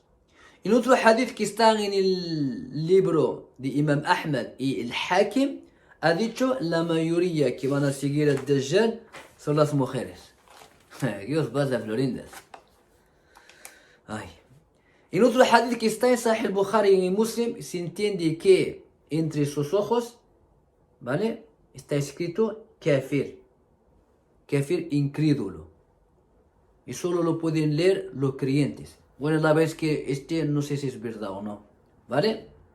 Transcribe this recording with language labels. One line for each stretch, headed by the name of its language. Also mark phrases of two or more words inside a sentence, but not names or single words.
Spanish: En otro hadith que está en el libro de Imam Ahmad y el Hakim, ha dicho, la mayoría que van a seguir al Dajjal son las mujeres. Dios pasa florindas. Ay. En otro hadith que está en Sahih al-Bukhari y en Muslim, se entiende que entre sus ojos, ¿vale? Está escrito kafir. Kafir incrédulo. Y solo lo pueden leer los creyentes. Bueno, la verdad es que no sé si es verdad o no. ¿Vale?